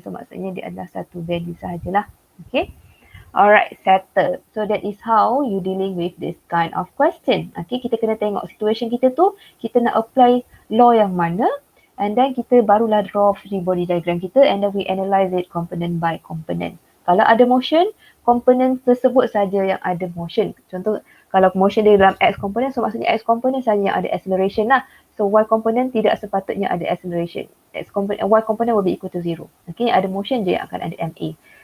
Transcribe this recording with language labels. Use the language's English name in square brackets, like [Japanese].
[Malay] So maksudnya dia adalah satu value sahajalah. [English] Okay. Alright, settle. So that is how you dealing with this kind of question. Okay, [Malay] kita kena tengok situation kita tu, kita nak apply law yang mana, [English] and then [Malay] kita barulah draw free body diagram kita, [English] and then we analyze it component by component. [Malay] Kalau ada motion, component tersebut saja yang ada motion. Contoh, kalau motion dia dalam X component, so maksudnya X component saja yang ada acceleration lah. So Y component tidak sepatutnya ada acceleration. [English] Y component will be equal to 0. [Malay] Okay, ada motion je yang akan ada MA.